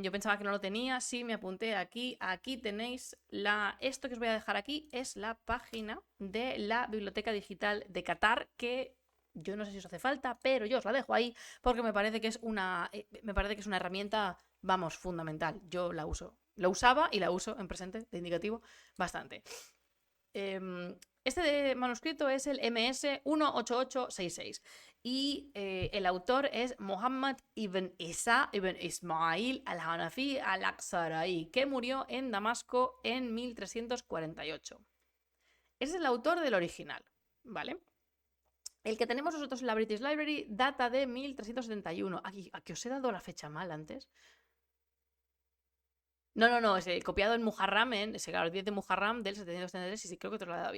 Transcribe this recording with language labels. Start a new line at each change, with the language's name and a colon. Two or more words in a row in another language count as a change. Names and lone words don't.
Spanish: Yo pensaba que no lo tenía, sí, me apunté aquí. Aquí tenéis esto que os voy a dejar aquí es la página de la Biblioteca Digital de Qatar, que yo no sé si os hace falta, pero yo os la dejo ahí porque me parece que es una herramienta, vamos, fundamental. Yo la uso. La usaba y la uso en presente de indicativo bastante. Este manuscrito es el MS 18866 y el autor es Muhammad ibn Isa ibn Ismail al-Hanafi al-Aqsarai, que murió en Damasco en 1348. Ese es el autor del original, ¿vale? El que tenemos nosotros en la British Library data de 1371. Aquí os he dado la fecha mal antes. No, es copiado en Muharram, claro, el 10 de Muharram del 773, y sí, creo que te lo he dado bien.